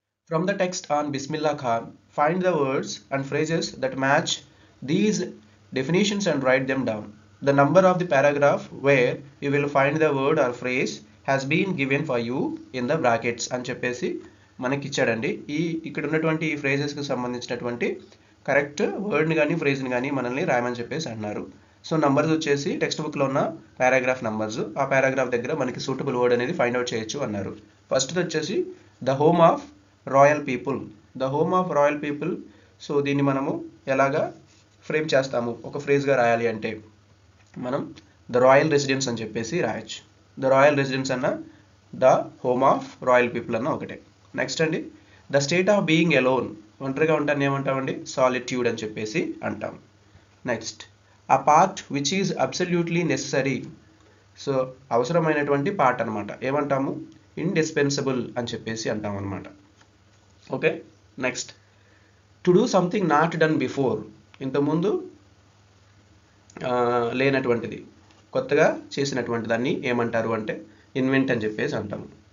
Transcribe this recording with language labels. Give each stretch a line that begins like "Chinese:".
English: From the text on Bismillah Khan, find the words and phrases that match these definitions and write them down. The number of the paragraph where you will find the word or phrase has been given for you in the brackets
Telugu: అని చెప్పేసి మనకి ఇచ్చాడండి. ఇక్కడ ఉన్నటువంటి ఈ ఫ్రేజెస్కి సంబంధించినటువంటి correct వర్డ్ని కానీ ఫ్రేజ్ని కానీ మనల్ని రాయమని చెప్పేసి అన్నారు. సో నంబర్స్ వచ్చేసి టెక్స్ట్ బుక్లో ఉన్న పారాగ్రాఫ్ నంబర్స్. ఆ పారాగ్రాఫ్ దగ్గర మనకి సూటబుల్ వర్డ్ అనేది ఫైండ్ అవుట్ చేయొచ్చు అన్నారు.
English: ఫస్ట్ది వచ్చేసి the home of royal people. The home of royal people.
Telugu: So దీన్ని మనము ఎలాగా ఫ్రేమ్ చేస్తాము ఒక ఫ్రేజ్గా రాయాలి అంటే మనం
English: the royal residence
Telugu: అని చెప్పేసి రాయొచ్చు.
English: The royal residence అన్న, the home of royal people అన్న ఒకటే. నెక్స్ట్ అండి, the state of being alone.
Telugu: ఒంటరిగా ఉంటాను ఏమంటామండి? సాలిట్యూడ్ అని చెప్పేసి అంటాం.
English: Next, a part which is absolutely necessary.
Telugu: So అవసరమైనటువంటి పార్ట్ అనమాట. ఏమంటాము? ఇండిస్పెన్సిబుల్ అని చెప్పేసి అంటాం అనమాట.
English: Okay, next, to do something not done before.
Telugu: ఇంతకుముందు లేనటువంటిది, కొత్తగా చేసినటువంటి దాన్ని ఏమంటారు అంటే ఇన్వెంట్ అని చెప్పేసి అంటాము.